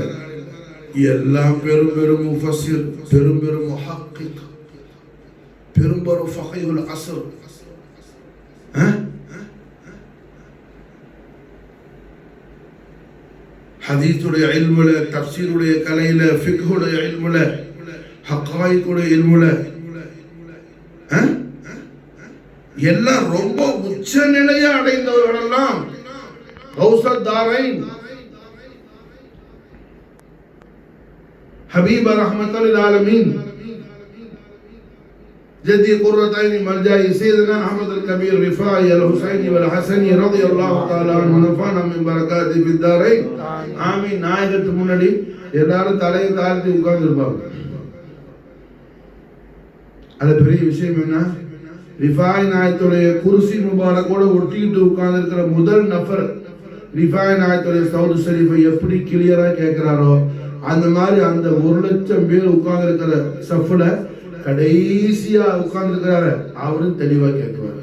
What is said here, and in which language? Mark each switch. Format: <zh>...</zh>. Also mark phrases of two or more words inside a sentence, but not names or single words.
<ta>எல்லாம் பெரும் பெரும் முஃபஸ்ஸிர், பெரும் பெரும் முஹக்கிக், பெரும் பெரும்</ta> <ar>فقيه العصر,</ar> <ta>ஹதீஸுடைய இல்முல, தஃப்சீருடைய கலையில, ஃபிக்ஹுடைய இல்முல, ஹக்காயிக்குடைய இல்முல எல்லாம் ரொம்ப உச்ச நிலையை அடைந்தவர்களெல்லாம்</ta> <ar>غوث الدارين حبيب رحمة العالمين جدي قرتين مرجعي سيدنا أحمد الكبير رفاعي الحسيني والحسني رضي الله تعالى عنه ونفعنا من بركاته في الدارين آمين.</ar> <ta>நாயகத்து முன்னாடி எல்லாரும் தலையை தாழ்த்தி உட்கார்ந்துருப்பாங்க. அது பெரிய விஷயம் என்ன, ரிஃபாய் நாயகத்துடைய</ta> <ar>كرسي مبارك</ar> <ta>ஒட்டிக்கிட்டு உட்கார்ந்து இருக்கிற முதல் நபர் ரிஃபாய் நாயகத்துடைய</ta> <ar>صوت شريف</ar> <ta>எப்படி கிளியரா கேட்கிறாரோ அந்த மாதிரி அந்த 1,00,000 பேர் உட்கார்ந்து இருக்கிற சஃப்ல கடைசியா உட்கார்ந்து இருக்கிறாரு அவரும் தெளிவா கேட்குவார்.</ta>